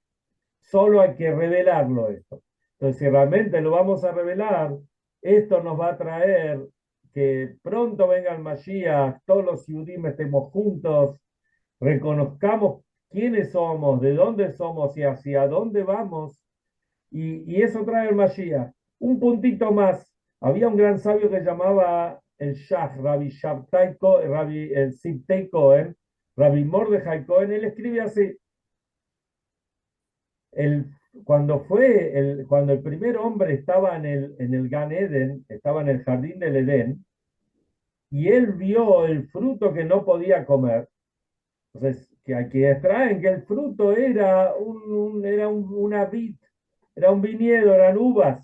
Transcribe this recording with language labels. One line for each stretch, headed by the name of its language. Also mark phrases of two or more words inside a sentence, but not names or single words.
Spanish: Solo hay que revelarlo esto. Entonces, si realmente lo vamos a revelar, esto nos va a traer que pronto venga el Mashiach, todos los Yehudim estemos juntos, reconozcamos quiénes somos, de dónde somos y hacia dónde vamos, y eso trae el Mashiach. Un puntito más. Había un gran sabio que llamaba el Shach, Rabbi Shabtai Cohen, Rabbi Sibtei Cohen, Rabbi Mordechai Cohen. Él escribe así: el, cuando el primer hombre estaba en el Gan Eden, estaba en el jardín del Edén, y él vio el fruto que no podía comer. Entonces, que aquí extraen que el fruto era una vid, era un viñedo, eran uvas.